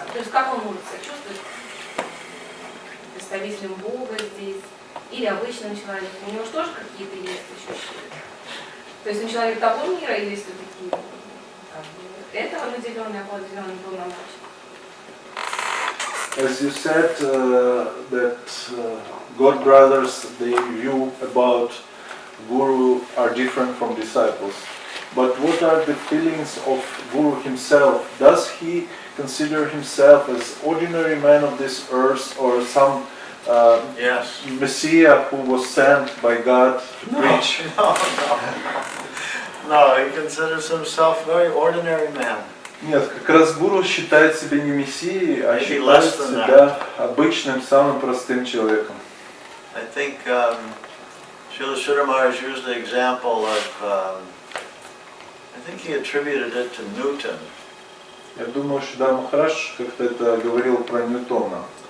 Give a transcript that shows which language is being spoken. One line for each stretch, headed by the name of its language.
Russian: То есть как он может себя чувствовать представителем Бога здесь или обычным человеком. У него же тоже какие-то есть ощущения. То есть он человек того мира или все-таки этого наделенный, определенный полномочий.
English: As you said, that God brothers, their view about Guru are different from disciples. But what are the feelings of Guru himself? Does he consider himself as ordinary man of this earth or some Yes. Messiah who was sent by God to preach? No, he considers himself a very ordinary man.
Russian: Нет, как раз Гуру считает себя не мессией, а
English: Maybe
Russian: считает
English: less than
Russian: себя обычным, самым простым человеком.
English: I think Srila Giri Maharaja used the example of, I think he attributed it to Newton.
Russian: Я думаю, Шрила Махарадж как-то это говорил про Ньютона.